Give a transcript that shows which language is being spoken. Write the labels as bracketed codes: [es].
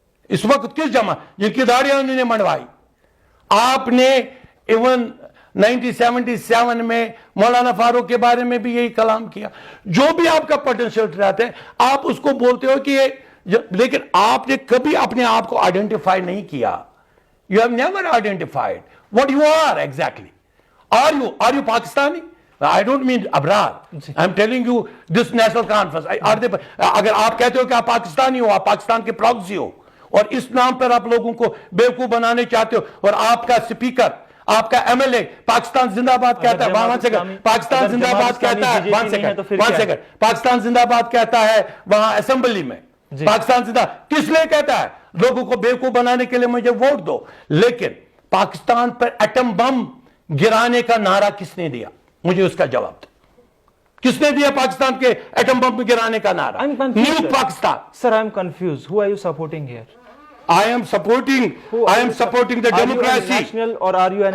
[ur] اس وقت کس جماعت جن کی داڑیاں انہوں نے منڈوائی, آپ نے ایون 1977 میں مولانا فاروق کے بارے میں بھی یہی کلام کیا. جو بھی آپ کا پوٹینشیل رہتا ہے آپ اس کو بولتے ہو کہ یہ, لیکن آپ نے کبھی اپنے آپ کو آئیڈینٹیفائی نہیں کیا. [en] You have never identified what you are exactly. Are you Pakistani? I don't mean abrar. I'm telling you this national conference. [ur] اگر آپ کہتے ہو کہ آپ پاکستانی ہو, آپ پاکستان کے پراکسی ہو, اور اس نام پر آپ لوگوں کو بیوقوف بنانے چاہتے ہو, اور آپ کا سپیکر, آپ کا ایم ایل اے پاکستان زندہ باد کہتا ہے, پاکستان زندہ باد کہتا ہے, پاکستان زندہ باد کہتا ہے وہاں اسمبلی میں, پاکستان زندہ کس لیے کہتا ہے؟ لوگوں کو بیوقوف بنانے کے لیے مجھے ووٹ دو. لیکن پاکستان پر ایٹم بم گرانے کا نعرہ کس نے دیا؟ مجھے اس کا جواب دو. کس نے دیا پاکستان کے ایٹم بم گرانے کا نعرہ؟ New Pakistan. [en] Sir, I am confused. Who are you supporting here? I am supporting the democracy. Are you a national or are you an